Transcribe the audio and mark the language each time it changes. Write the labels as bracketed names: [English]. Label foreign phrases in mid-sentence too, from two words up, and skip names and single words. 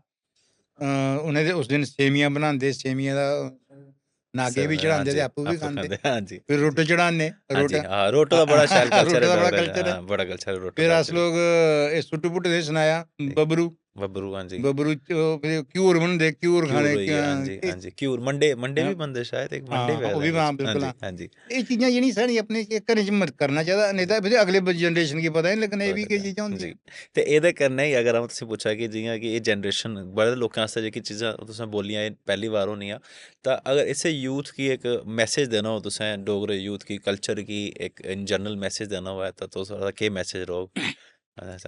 [Dogri] उ'नें ते उस दिन सेवियां बनांदे, सेवियें दा नागें गी बी हाँ चढ़ांदे ते जी, आपूं बी आपको खंदे। खांदे हाँ जी, फिर हाँ जी। रुट्ट चढ़ान्ने, हाँ रुट्ट जी, हाँ, रोटो दा बड़ा शैल कल्चर रुट्ट है दा बड़ा डोगरा च, कल्चर है। हाँ, बड़ा कल्चर है रोटो फिर दा अस एक्चुअली। लोग एह् सुट्टू भुट्टू दे सनाया, जी, बबरू, बब्बरू हाँ जी, बबरू च फिर घ्यूर बनदे, घ्यूर घ्यूर खाने होई गे, हाँ जी, हाँ जी, घ्यूर मंडे मंडे अ भी बनदे शायद एक मंडे हाँ, भी ओह् आखदे बी कुछ हाँ, हाँ बिल्कुल जी, हाँ। हाँ जी, एह् चीज़ां जेह्ड़ियां साढ़ी अपने घरें च करना चाहिदा, नेईं जी। तां फिर अगले जनरेशन गी पता निं लग्गना एह् पता बी केह् चीज़ां लग्गा जी होंदियां। ते एह्दे कन्नै ही अगर अ'ऊं तुसें पुच्छां कि जि'यां कि एह् जनरेशन बड़े लोकें आस्तै जेह्की चीज़ां तुसें बोलियां एह् पैह्ली बार होनियां तां अगर इस्सै यूथ गी इक मैसेज देना हो तुसें डोगरे यूथ गी कल्चर गी इक [English] in general [Dogri] मैसेज देना होऐ तां तुस ओह्दा केह् मैसेज रौह्ग ऐसा?